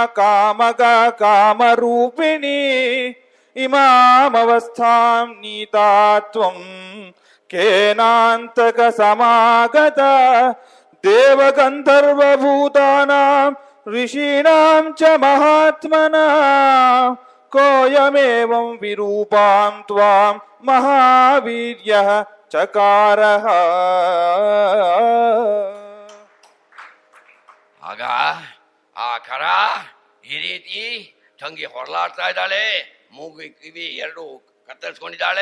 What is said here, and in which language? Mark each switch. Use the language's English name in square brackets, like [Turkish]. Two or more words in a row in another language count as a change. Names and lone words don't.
[Sanskrit] ಕಾಮರೂಪಿಣಿ ಇಮಾಮವಸ್ಥಾಂ ನೀತಾತ್ವಂ ಕೇನಾಂತಕ ಸಮಾಗತ ದೇವಗಂಧರ್ವಭೂತಾನಾಂ ಋಷೀಣಾಂ ಚ ಮಹಾತ್ಮನಾಂ ಕೋಯಮೇವಂ ವಿರೂಪಾಂ ತ್ವಾಂ ಮಹಾವೀರ್ಯಃ ಚಕಾರಃ. [Kannada] ಆಗ ಆ ಕರ ಈ ರೀತಿ ತಂಗಿ ಹೊರಲಾಡ್ತಾ ಇದ್ದಾಳೆ, ಮೂಗು ಕಿವಿ 2 ಕತ್ತರಿಸ್ಕೊಂಡಿದ್ದಾಳೆ.